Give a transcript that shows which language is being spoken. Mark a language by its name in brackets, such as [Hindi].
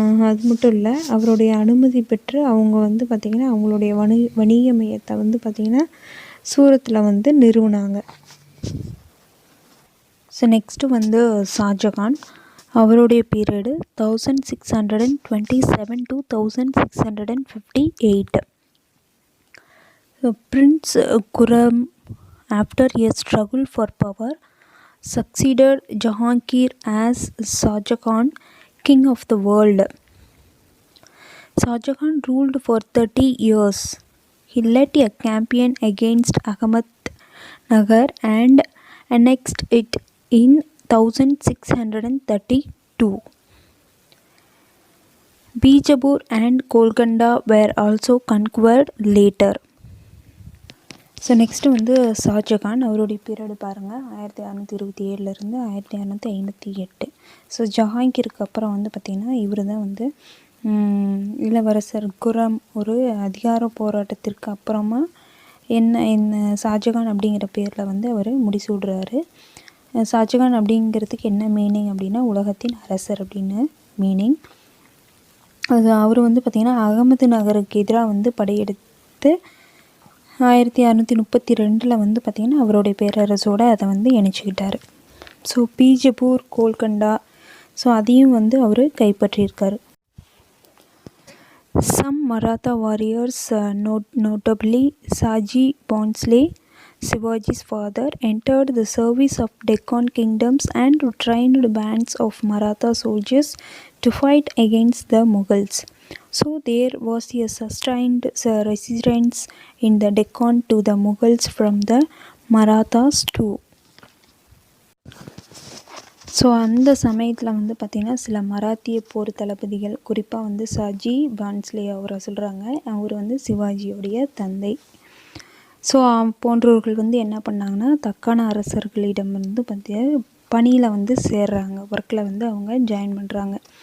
[Tamil] அது மட்டும் இல்லை, அவருடைய அனுமதி பெற்று அவங்க வந்து பார்த்திங்கன்னா அவங்களுடைய வணிக மையத்தை வந்து பார்த்திங்கன்னா சூரத்தில் வந்து நிறுவினாங்க. ஸோ நெக்ஸ்ட்டு வந்து ஷாஜகான், அவருடைய period 1627 to 1658. [English] So Prince Khurram, after a struggle for power, succeeded Jahangir as Shah Jahan, king of the world. Shah Jahan ruled for 30 years. He led a campaign against Ahmednagar and annexed it in 1632. Bijapur and Golconda were also conquered later. [Tamil] So next வந்து ஷாஜகான், அவருடைய period பாருங்கள் 1627 1658. So ஜஹாங்கீருக்கு அப்புறம் வந்து பார்த்திங்கன்னா இவர் தான் வந்து இளவரசர் குரம் ஒரு அதிகார போராட்டத்திற்கு அப்புறமா என்ன ஷாஜகான் அப்படிங்கிற பேரில் வந்து அவர் முடிசூடுறாரு. ஷாஜகான் அப்படிங்கிறதுக்கு என்ன மீனிங் அப்படின்னா உலகத்தின் அரசர் அப்படின்னு மீனிங். அது அவர் வந்து பார்த்திங்கன்னா அகமது நகருக்கு எதிராக வந்து படையெடுத்து 1632 வந்து பார்த்திங்கன்னா அவருடைய பேரரசோடு அதை வந்து இணைச்சிக்கிட்டார். ஸோ பீஜப்பூர், கோல்கண்டா, ஸோ அதையும் வந்து அவர் கைப்பற்றியிருக்கார். [English] Some Maratha warriors, notably Saji Bhonsle, Shivaji's father, entered the service of Deccan kingdoms and trained bands of Maratha soldiers to fight against the Mughals. So there was a sustained resistance in the Deccan to the Mughals from the Marathas too. [Tamil] So அந்த சமயத்தில் வந்து பார்த்திங்கன்னா சில மராத்திய போர் தளபதிகள், குறிப்பாக வந்து சாஜி பான்ஸ்லே அவரை சொல்கிறாங்க, அவர் வந்து சிவாஜியோடைய தந்தை. ஸோ போன்றவர்கள் வந்து என்ன பண்ணாங்கன்னா தக்கான அரசர்களிடம் வந்து பணியில் வந்து சேர்றாங்க, ஒர்க்கில் வந்து அவங்க ஜாயின் பண்ணுறாங்க.